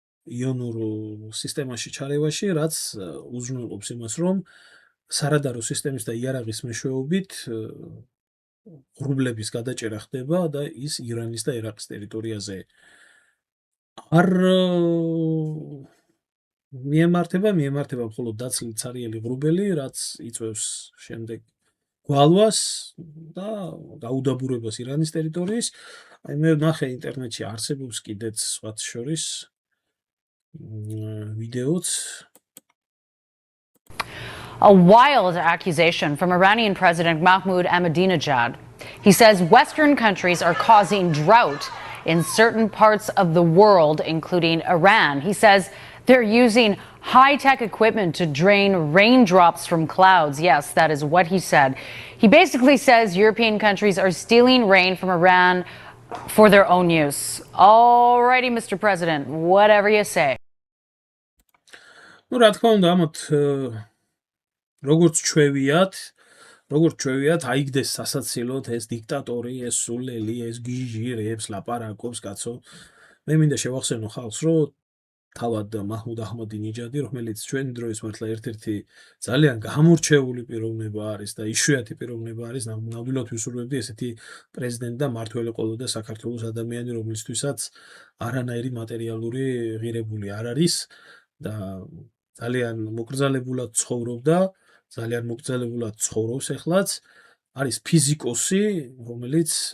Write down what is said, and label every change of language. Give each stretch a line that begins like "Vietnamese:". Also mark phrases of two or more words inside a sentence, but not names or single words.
Georgian: იონურ სისტემაში ჩარევაში, რაც უზრუნველყოფს იმას, რომ სარადარო სისტემის და იარაღის მეშვეობით ღრუბლების გადაჭერა ხდება და ის ირანის და ერაყის ტერიტორიაზე არ მიემართება მხოლოდ დაცლით ცარიელი ღრუბელი, რაც იწვევს შემდეგ გვალვას და გაუდაბურებას ირანის ტერიტორიის. აი მე ვნახე ინტერნეტში არსებობს კიდეც სხვათა შორის ვიდეოც.
English: A wild accusation from Iranian President Mahmoud Ahmadinejad. He says Western countries are causing drought in certain parts of the world, including Iran. He says they're using high-tech equipment to drain raindrops from clouds. Yes, that is what he said. He basically says European countries are stealing rain from Iran for their own use. Alrighty, Mr. President, whatever you say.
Georgian: რა თქმა უნდა, ამათ როგორც ჩვევიათ, აიგდეს სასაცილოდ ეს დიქტატორი, ეს სულელი, ეს გიჟირებს, ლაპარაკობს, კაცო. მე მინდა შევახსენო ხალხს, რომ თავად მაჰმუდ აჰმადინეჯადი, რომელიც ჩვენი დროის მართლა ერთ-ერთი ძალიან გამორჩეული პიროვნება არის და იშვიათი პიროვნება არის, ნამდვილად ვისურვებდი ესეთი პრეზიდენტი და მართველი ყოლოდა საქართველოს ადამიანი, რომლისთვისაც არანაირი მატერიალური ღირებული არ არის და ძალიან მოკრძალებულად ცხოვრობდა, ძალიან მოკრძალებულად ცხოვრობს ეხლაც, არის ფიზიკოსი, რომელიც